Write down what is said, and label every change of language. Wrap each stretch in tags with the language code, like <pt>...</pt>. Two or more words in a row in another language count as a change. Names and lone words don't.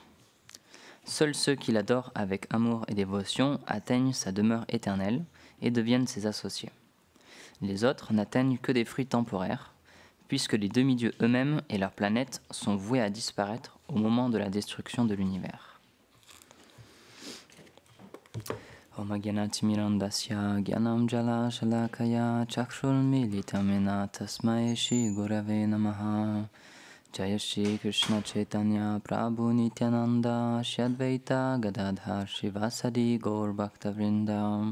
<fr>Seuls ceux qui l'adorent avec amour et dévotion atteignent sa demeure éternelle et deviennent ses associés. Les autres n'atteignent que des fruits temporaires, puisque les demi-dieux eux-mêmes et leurs planètes sont voués à disparaître au moment de la destruction de l'univers.</fr> <sa>Om Gyanatimirandasya Gyanam Jala Shalakaya Chakshul Militamena Tasmai Shri Gurave Namaha. Jaya Shri Krishna Chaitanya Prabhu Nityananda Shri Advaita Gadadhar Shivasadi Gaur Bhaktavrinda.</sa>